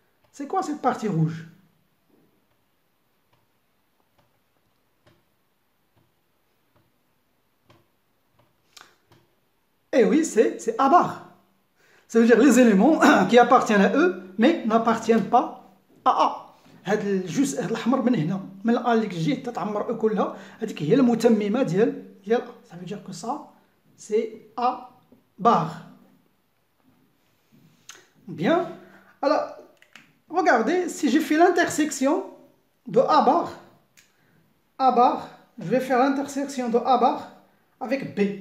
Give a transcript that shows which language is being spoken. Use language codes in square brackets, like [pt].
[fr] C'est quoi cette partie rouge? Eh oui, c'est A bar. Ça veut dire les éléments qui appartiennent à eux, mais n'appartiennent pas à A. [ar] هذا الجزء الأحمر من هنا من الأ اللي جيت تتعمر أ كلها هذيك هي المتممة ديال أ. [fr] Ça veut dire que ça c'est A bar. Bien. Alors regardez, si j'ai fait l'intersection de A bar, je vais faire l'intersection de A bar avec B.